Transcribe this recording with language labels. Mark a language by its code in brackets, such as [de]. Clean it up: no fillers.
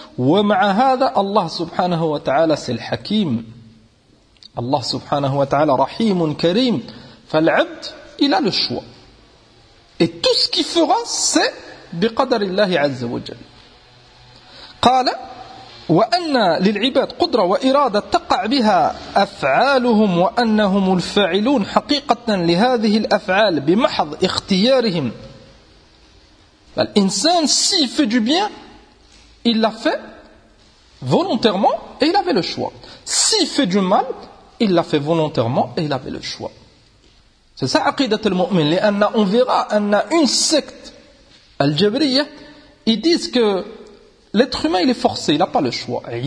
[ar] ومع هذا الله سبحانه وتعالى [fr] c'est [ar] الحكيم. الله سبحانه وتعالى رحيم كريم. [fr] فالعبد il a le choix. Et tout ce qu'il fera, c'est [ar] بقدر الله عز وجل. قال وأن للعباد قدرة وإرادة تقع بها أفعالهم وأنهم الفاعلون حقيقة لهذه الأفعال بمحض اختيارهم. [fr] L'insan, s'il fait du bien, il l'a fait volontairement et il avait le choix. S'il fait du mal, il l'a fait volontairement et il avait le choix. C'est ça, [ar] aqidat al-mu'min. [fr] On verra une secte al-jabriya, ils disent que l'être humain, il est forcé, il n'a pas le choix.